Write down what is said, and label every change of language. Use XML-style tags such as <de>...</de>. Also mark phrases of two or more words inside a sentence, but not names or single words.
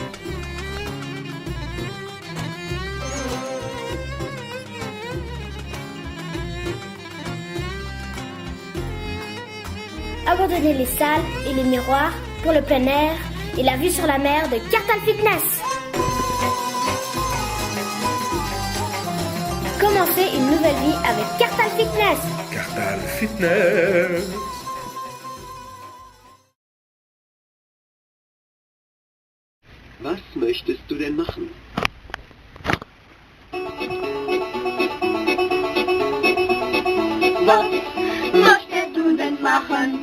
<fr>Abandonnez les salles et les miroirs pour le plein air et la vue sur la mer de Cartal Fitness. Commencez une nouvelle vie avec Cartal Fitness. Cartal Fitness.</fr> <de>Was möchtest du denn machen? Was möchtest du denn machen?</de>